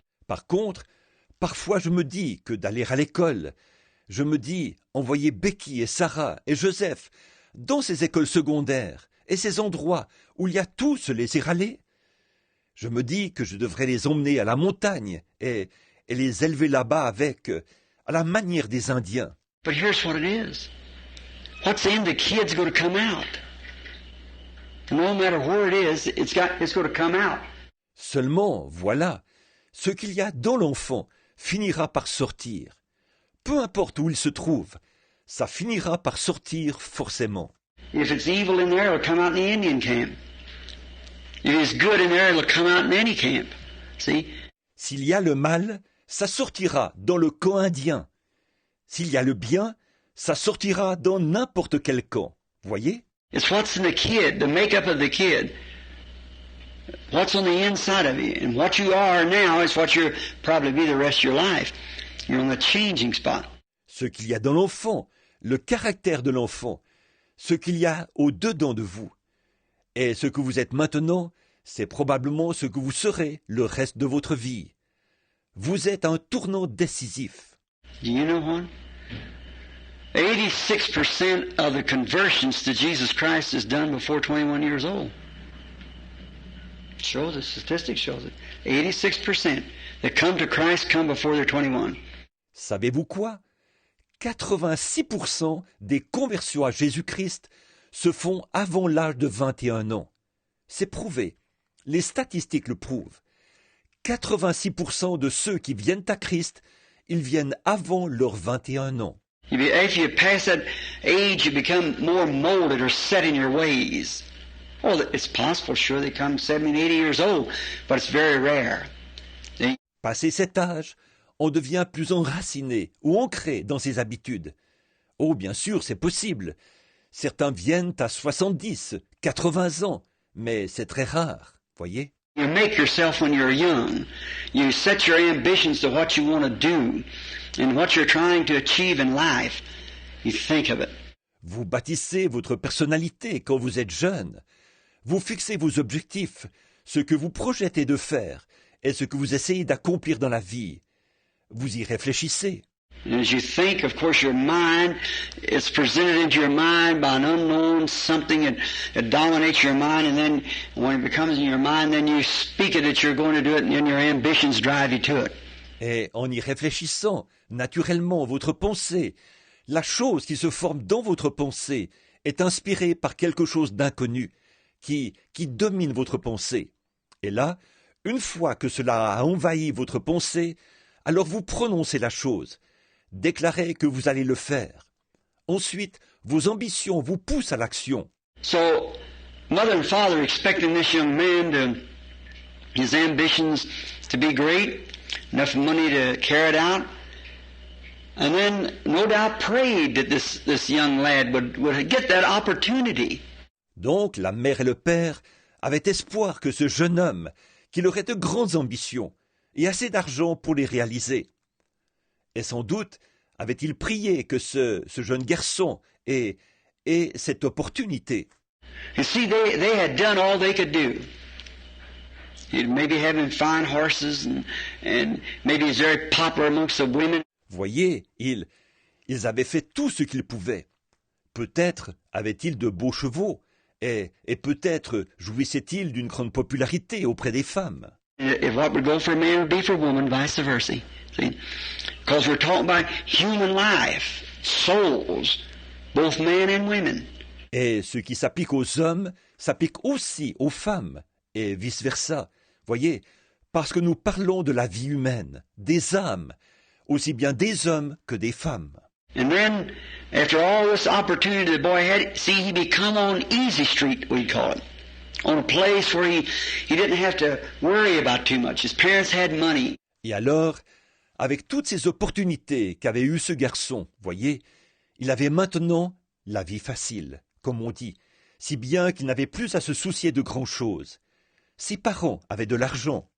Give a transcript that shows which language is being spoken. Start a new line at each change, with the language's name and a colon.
French: Par contre, parfois je me dis que d'aller à l'école, je me dis envoyer Becky et Sarah et Joseph dans ces écoles secondaires et ces endroits où il y a tous les aller. Je me dis que je devrais les emmener à la montagne et les élever là-bas à la manière des Indiens.
English: But here's what it is. What's in the kid's going to come out. No matter where it is, it's going to come out.
French: Seulement, voilà, ce qu'il y a dans l'enfant finira par sortir. Peu importe où il se trouve, ça finira par sortir forcément.
English: If it's evil in there, it'll come out in the Indian camp. If it's good in there, it'll come out in any camp. See?
French: S'il y a le mal, ça sortira dans le camp indien. S'il y a le bien, ça sortira dans n'importe quel camp. Voyez?
English: It's what's in the kid, the makeup of the kid. What's on the inside of you. And what you are now is what you'll probably be the rest of your life. You're on the changing spot.
French: Ce qu'il y a dans l'enfant, le caractère de l'enfant, ce qu'il y a au-dedans de vous. Et ce que vous êtes maintenant, c'est probablement ce que vous serez le reste de votre vie. Vous êtes à un tournant décisif.
English: Do you know what? 86% of the conversions to Jesus Christ is done before 21 years old. It shows it, statistics shows it. 86% that come to Christ come before they're 21.
French: Savez-vous quoi? 86% des conversions à Jésus-Christ se font avant l'âge de 21 ans. C'est prouvé. Les statistiques le prouvent. 86% de ceux qui viennent à Christ, ils viennent avant leurs 21 ans.
English: If you pass that age, you become more molded or set in your ways. Oh, it's possible, sure, they come 70, 80 years old, but it's very rare.
French: Passé cet âge, on devient plus enraciné ou ancré dans ses habitudes. Oh, bien sûr, c'est possible. Certains viennent à 70, 80 ans, mais c'est très rare, voyez?
English: You make yourself when you're young. You set your ambitions to what you want to do and what you're trying to achieve in life. You think of it.
French: Vous bâtissez votre personnalité quand vous êtes jeune. Vous fixez vos objectifs, ce que vous projetez de faire et ce que vous essayez d'accomplir dans la vie. Vous y réfléchissez.
English: And as you think, of course, your mind is presented into your mind by an unknown something that dominates your mind, and then when it becomes in your mind, then you speak it that you're going to do it, and then your ambitions drive you to it.
French: Et en y réfléchissant, naturellement, votre pensée, la chose qui se forme dans votre pensée, est inspirée par quelque chose d'inconnu, qui domine votre pensée. Et là, une fois que cela a envahi votre pensée, alors vous prononcez la chose, déclarez que vous allez le faire. Ensuite, vos ambitions vous poussent à l'action.
English: So, mother and father expecting this young man his ambitions to be great, enough money to carry it out, and then no doubt prayed that this young lad would get that opportunity.
French: Donc, la mère et le père avaient espoir que ce jeune homme, qu'il aurait de grandes ambitions et assez d'argent pour les réaliser. Et sans doute avait-il prié que ce jeune garçon ait cette opportunité.
English: You see, they had done all they could do. Maybe having fine horses and maybe he's very popular amongst the women.
French: Voyez, ils avaient fait tout ce qu'ils pouvaient. Peut-être avaient-ils de beaux chevaux, et peut-être jouissaient-ils d'une grande popularité auprès des femmes.
English: If what would go for a man would be for a woman, vice versa. See? Because we're talking about human life, souls, both men and women.
French: Et ce qui s'applique aux hommes s'applique aussi aux femmes, et vice-versa. Voyez, parce que nous parlons de la vie humaine, des âmes, aussi bien des hommes que des femmes.
English: And then, after all this opportunity the boy had, see, he become on Easy Street, we'd call it. On a place where he didn't have to worry about too much. His parents had money.
French: Et alors, avec toutes ces opportunités qu'avait eu ce garçon, voyez, il avait maintenant la vie facile, comme on dit, si bien qu'il n'avait plus à se soucier de grand-chose. Ses parents avaient de l'argent.